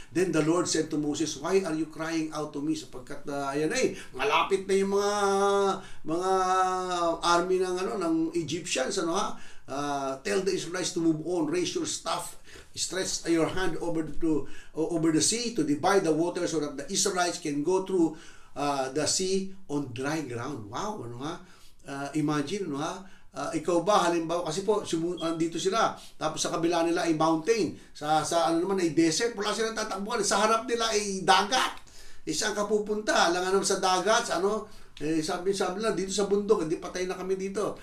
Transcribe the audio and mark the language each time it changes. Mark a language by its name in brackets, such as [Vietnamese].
[English] Then the Lord said to Moses, why are you crying out to me? [Filipino] Sapagkat, malapit na yung mga army ng Egyptians, ano ha? [English] Tell the Israelites to move on, raise your staff, stretch your hand over the sea to divide the water so that the Israelites can go through the sea on dry ground. [Filipino] Wow, ano ha? Imagine, ano ha? Ikaw ba, halimbawa, kasi po, dito sila, tapos sa kabila nila ay mountain, sa ano naman ay desert, wala silang tatakbuhan, sa harap nila ay dagat. Saan ka pupunta? Alam naman sa dagat, sabi lang, dito sa bundok, hindi patay na kami dito.